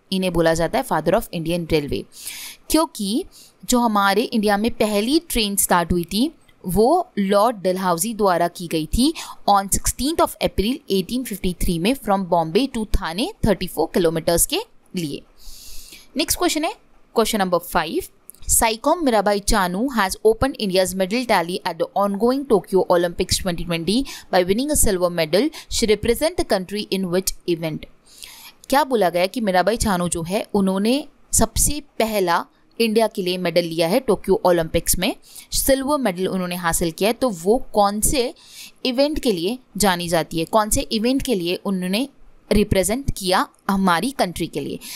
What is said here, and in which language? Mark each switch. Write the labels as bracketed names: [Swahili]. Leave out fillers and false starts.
[Hindi] इन्हें बोला जाता है [English] father of Indian railway, [Hindi] क्योंकि जो हमारे इंडिया में पहली ट्रेन स्टार्ट हुई थी वो लॉर्ड डलहौजी द्वारा की गई थी ऑन 16 अप्रैल 1853 में [English] from Bombay to Thane [Hindi] 34 kilometres के लिए। नेक्स्ट क्वेश्चन है question number 5, [English] Saikom Mirabai Chanu has opened India's medal tally at the ongoing Tokyo Olympics 2020 by winning a silver medal. She represent the country in which event? [Hindi] क्या बोला गया कि मीराबाई चानू जो है उन्होंने सबसे पहला इंडिया के लिए मेडल लिया है टोक्यो ओलंपिक्स में, सिल्वर मेडल उन्होंने हासिल किया है। तो वो कौन से इवेंट के लिए जानी जाती है, कौन से इवेंट के लिए उन्होंने रिप्रेजेंट किया हमारी कंट्री के लिए?